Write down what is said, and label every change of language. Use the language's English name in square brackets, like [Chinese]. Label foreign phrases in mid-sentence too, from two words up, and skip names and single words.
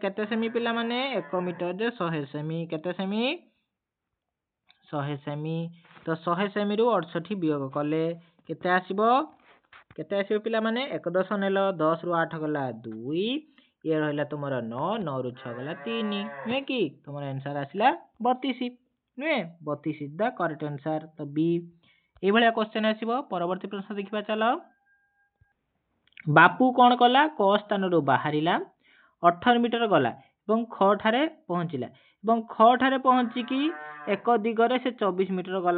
[Odia] କେତେ ସେମି ପିଲା ମାନେ 1 ମିଟର ଯେ 100 ସେମି କେତେ ସେମି 100 ସେମି ତ 100 ସେମି ରୁ 68 ବିୟୋଗ କଲେ କେତେ ଆସିବ ପିଲା ମାନେ 1 10 ନେଲ 10 ରୁ 8 ଗଲା 2 ଏ ରହିଲା ତୁମର 9 9 ରୁ 6 ଗଲା 3 ନୁହେଁ କି ତୁମର ଆନସର ଆସିଲା 32 ନୁହେଁ 32 [English] is the correct answer [Odia] ତ ବି ଏ ଭଳିଆ କ୍ୱେଶ୍ଚନ ଆସିବ ପରବର୍ତ୍ତୀ ପ୍ରଶ୍ନ ଦେଖିବା ଚାଲ ବାପୁ କଣ କଲା କ ସ୍ଥାନ ରୁ ବାହାରିଲା 18 ମିଟର ଗଲା ଏବଂ ଖ ଠାରେ ପହଞ୍ଚିଲା ଏବଂ ଖ ଠାରେ ପହଞ୍ଚିକି ଏକ ଦିଗରେ ସେ 24 ମିଟର ଗଲା